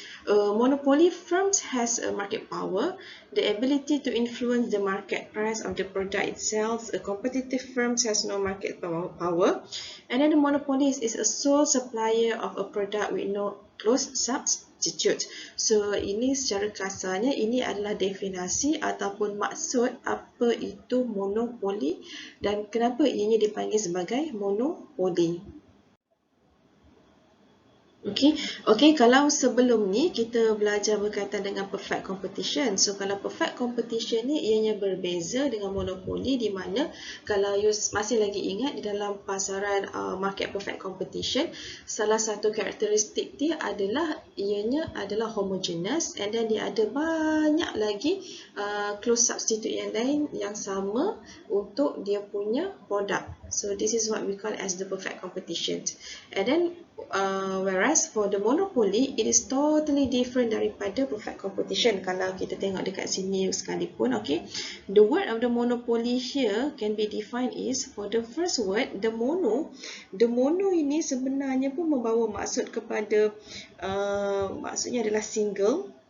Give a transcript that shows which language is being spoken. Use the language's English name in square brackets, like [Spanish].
[English] Monopoly firms has a market power, the ability to influence the market price of the product itself. A competitive firm has no market power. And then the monopolist is a sole supplier of a product with no close substitute. [Malay] So ini secara kasarnya ini adalah definisi ataupun maksud apa itu monopoli dan kenapa ianya dipanggil sebagai monopoli. Okey, kalau sebelum ni kita belajar berkaitan dengan perfect competition. So kalau perfect competition ni ianya berbeza dengan monopoli, di mana kalau you masih lagi ingat di dalam pasaran market perfect competition, salah satu karakteristik dia adalah ianya adalah homogeneous, and then dia ada banyak lagi close substitute yang lain yang sama untuk dia punya produk. [English] So this is what we call as the perfect competition. And then whereas for the monopoly, it is totally different daripada perfect competition. [Malay] Kalau kita tengok dekat sini sekalipun, [English] okay, the word of the monopoly here can be defined is, for the first word, the mono [Malay] ini sebenarnya pun membawa maksud kepada maksudnya adalah [English] single.